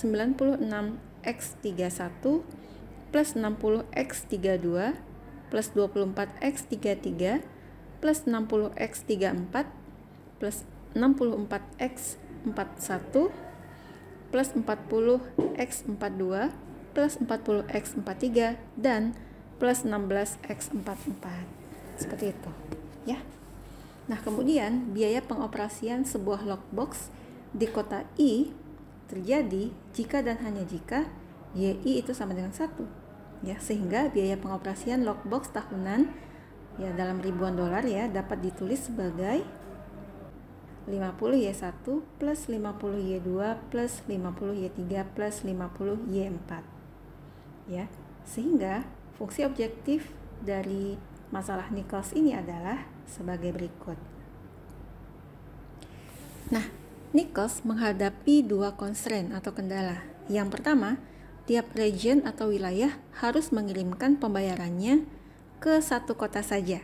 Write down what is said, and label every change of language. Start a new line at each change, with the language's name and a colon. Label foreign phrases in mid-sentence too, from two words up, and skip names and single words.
Indonesian: 96X31 plus 60X32 plus 24X33 plus 60X34 plus 64X41 plus 40X42 plus 40X43 dan plus 16X44. Seperti itu ya. Nah, kemudian biaya pengoperasian sebuah lockbox di kota I terjadi jika dan hanya jika YI itu sama dengan 1 ya, sehingga biaya pengoperasian lockbox tahunan ya dalam ribuan dolar ya dapat ditulis sebagai 50Y1 plus 50Y2 plus 50Y3 plus 50Y4 ya, sehingga fungsi objektif dari masalah Nichols ini adalah sebagai berikut. Nah, Nichols menghadapi 2 constraint atau kendala. Yang pertama, tiap region atau wilayah harus mengirimkan pembayarannya ke satu kota saja.